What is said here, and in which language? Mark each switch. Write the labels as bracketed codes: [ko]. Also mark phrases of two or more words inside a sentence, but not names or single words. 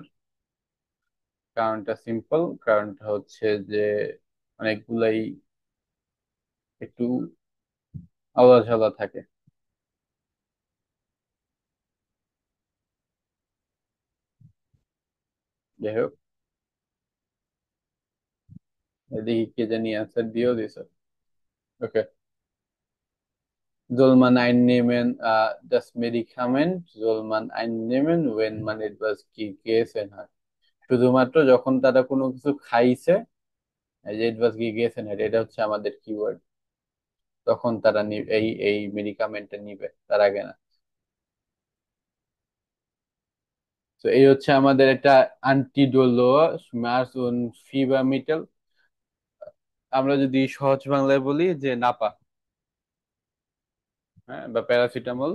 [bn] কারণটা সিম্পল, কারণটা হচ্ছে যে অনেকগুলাই একটু আলাদা ঝালা থাকে। যাই হোক, এদিকে কে জানি অ্যান্সার দিয়েও দিছে। ওকে। [de] Soll man einnehmen, das Medikament soll man einnehmen, wenn man etwas gegessen hat? [bn] শুধুমাত্র যখন তারা কোনো কিছু খাইছে, এই যে [de] etwas gegessen hat, [bn] এটা হচ্ছে আমাদের কিওয়ার্ড, তখন তারা এই এই মেডিকামেন্টটা নিবে, তার আগে না। তো এই হচ্ছে আমাদের একটা আন্টিডোলো, [de] Schmerz und Fieber Mittel. [bn] আমরা যদি সহজ বাংলায় বলি যে নাপা, হ্যাঁ, বা প্যারাসিটামল।